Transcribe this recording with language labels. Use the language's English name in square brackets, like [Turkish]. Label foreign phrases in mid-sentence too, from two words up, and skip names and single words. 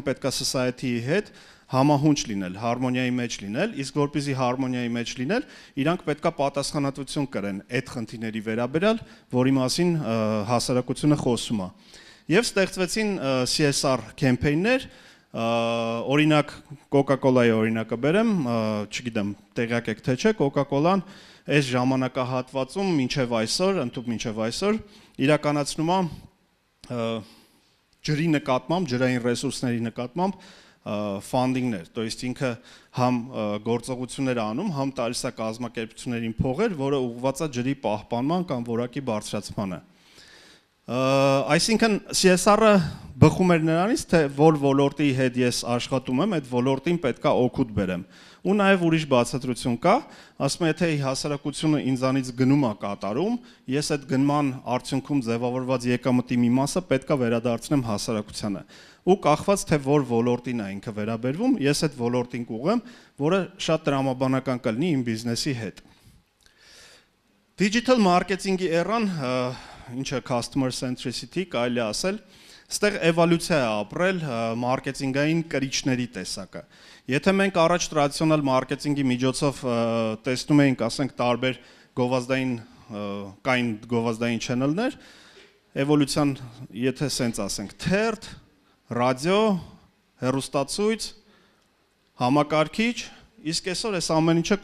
[Armenian] պետք է society-ի հետ համահունչ լինել, հարմոնիայի մեջ լինել, իսկ որպեսզի հարմոնիայի մեջ լինել, իրանք պետք է պատասխանատվություն կրեն այդ խնդիրների վերաբերյալ, որի մասին հասարակությունը խոսում է։ Եվ ստեղծվեցին CSR կեմպեյններ, օրինակ Coca-Cola-ի օրինակը բերեմ, չգիտեմ, տեղյակ եք թե չէ, Coca-Cola-ն այս ժամանակահատվածում մինչև այսօր, ընդհանուր մինչև այսօր իրականացնում է ջրի նկատմամբ, ջրային ռեսուրսների նկատմամբ ֆանդինգներ, [Russian] то есть [Armenian] ինքը համ գործողություններ անում, համ տալիս է կազմակերպություններին փողեր, որը ուղղված է ջրի պահպանման կամ որակի բարձրացմանը։ Այսինքն CSR-ը բխում էր նրանից, թե որ ոլորտի հետ ես աշխատում եմ, այդ ոլորտին պետքա օգուտ բերեմ։ Ու նաև ուրիշ բացատրություն կա, ասում է, եթե հասարակությունը ինձանից գնում է կատարում, ես այդ գնման արդյունքում ձևավորված եկամտի մի մասը պետքա վերադարձնեմ հասարակությանը։ Ու կախված թե որ ոլորտին է ինքը վերաբերվում, ես այդ ոլորտին կուղեմ, որը շատ տրամաբանական կլինի իմ բիզնեսի հետ։ [English] Digital marketing- [Armenian] ի էրան, ինչը [English] customer centricity, [Armenian] կարելի ասել, ստեղ էվոլյուցիա է ապրել մարքեթինգային կրիչների տեսակը։ Եթե մենք առաջ տրադիցիոնալ մարքեթինգի միջոցով տեսնում էինք, ասենք, տարբեր գովազդային channel-ներ, էվոլյուցիան, եթե սենց ասենք, թերթ, ռադիո, հեռուստացույց, համակարգիչ, իսկ այսօր այս ամեն ինչը